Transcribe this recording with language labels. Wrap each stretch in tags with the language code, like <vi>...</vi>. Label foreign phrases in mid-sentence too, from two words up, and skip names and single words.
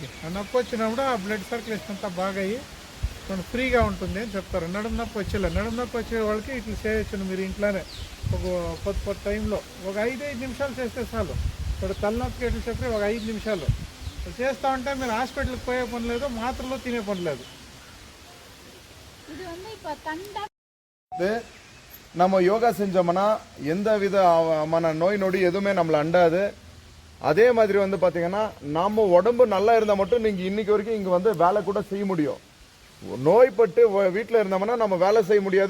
<te>ఆ నొప్పి వచ్చినప్పుడు ఆ</te> <en>blood circulation</en> <te>అంతా బాగా అయ్యి కొంచెం ఫ్రీగా ఉంటుంది అని చెప్తారు. నడుము నొప్పి వచ్చే వాళ్ళకి ఇట్లా చేయొచ్చు. మీరు ఇంట్లోనే ఒక కొత్త టైంలో ఒక 5 నిమిషాలు చేస్తే చాలు. ఇప్పుడు తలనొప్పికి ఎట్లా చెప్పి ఒక 5 నిమిషాలు చేస్తూ ఉంటే మీరు హాస్పిటల్కి పోయే పని లేదు, మాత్రలో తినే పని లేదు.</te> <ta>நம்ம யோகா செஞ்சோம்னா எந்த வித நோய் நொடி எதுவுமே நம்மளை அண்டாது. அதே மாதிரி வந்து பார்த்தீங்கன்னா நம்ம உடம்பு நல்லா இருந்தால் மட்டும் நீங்கள் இன்னைக்கு வரைக்கும் இங்கே வந்து வேலை கூட செய்ய முடியும். நோய்பட்டு வீட்டில் இருந்தோம்னா நம்ம வேலை செய்ய முடியாது.</ta>